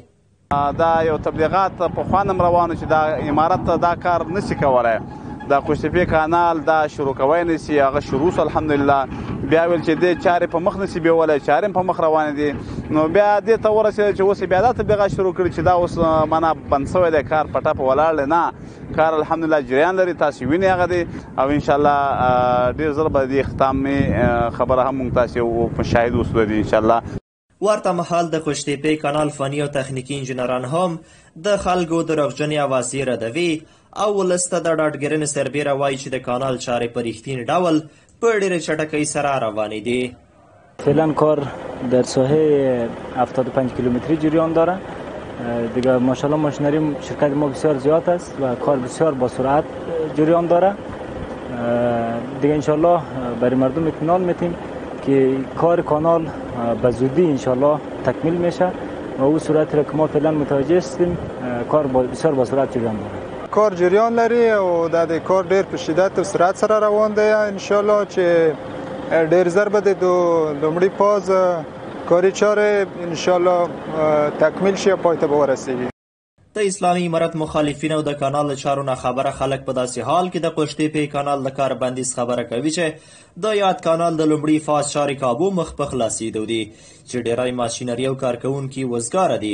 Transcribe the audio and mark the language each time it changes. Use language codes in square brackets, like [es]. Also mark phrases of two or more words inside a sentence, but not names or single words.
[ps] دا یو تبلیغات پخوا نه روانو چې دا امارت دا کار نشي کولی د قوشتېپې کانال دا شروع کوی نشي هغه شروع سو الحمدلله بیا ویل چې دې چارې په مخ نشي بیولی چارې په مخ روانې دي نو بیا دې ته ورسېدل چې اوس بیا دا تبلیغات شروع کړي چې دا اوس معنا بند سوی دی کار په ټپه ولاړ دی نه کار الحمدلله جریان لري تاسې وینئ هغه دی او انشاءالله ډېر زر به د اختتامي خبره هم موږ تاسې شاهد اوسو دی انشاءالله. ورته مهال د قوشتېپې کانال فني او تخنیکي انجینران هم د خلکو دروغجنې اوازې ردوي او ولس ته د ډاډګرنې سربیره وایي چې د کانال چارې په رښتیني ډول په ډېرې چټکۍ سره روانې دي. [fa] فعلا کار در ساحه 75 کیلومتری جریان داره دیگه ماشاءالله ماشینری شرکت ما بسیار زیاد است و کار بسیار با سرعت جریان داره دیگه انشالله برای مردم اطمینان میتیم که کار کانال به زودی انشالله تکمیل میشه و او صورت را که ما فعلا متوجه هستیم کار بسیار با سرعت جریان داره. [ps] کار جریان لري او د دې کار ډېر په شدت او سرعت سره روان دی انشالله چې ډېر زر به د لومړي فاز کاري چارې انشالله تکمیل شي او پای ته به ورسیږي. د اسلامي امارت مخالفین او د کانال له چارو نه خبره خلک په داسې حال کې د قوشتېپې کانال د کار بندیز خبره کوي چې د یاد کانال د لومړي فاز چارې کابو مخ په خلاصېدو دي چې ډېری ماشینري او کارکوونکي وزګاره دي.